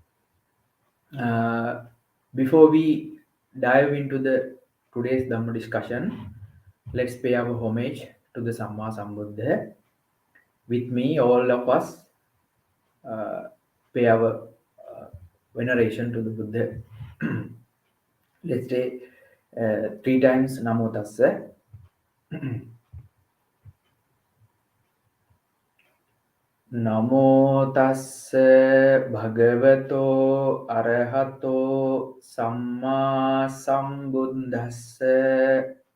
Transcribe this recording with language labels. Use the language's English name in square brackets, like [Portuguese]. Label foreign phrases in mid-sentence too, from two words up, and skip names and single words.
[English] Uh, Before we dive into the today's Dhamma discussion, let's pay our homage to the [Pali] Samma Sambuddha. [English] With me, all of us uh, pay our veneration to the Buddha. Let's say three times [Pali] Namo Tassa. Namo Tassa Bhagavato Arahato Samma Sambuddhassa.